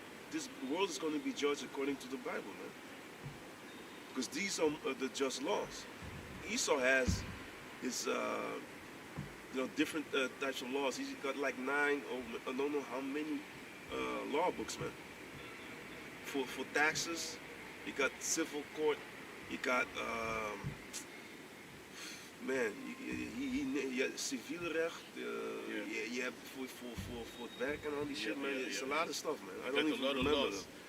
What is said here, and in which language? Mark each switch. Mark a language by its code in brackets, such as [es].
[en] This world is going to be judged according to the Bible, man. Because these are the just laws. Esau has his, different types of laws. He's got like 9 or I don't know how many law books, man. For taxes, he got civil court. He got man, [nl] je hebt civiel recht, je hebt voor het werk en al die shit, man. [en] It's a lot of stuff, man. I don't even remember them.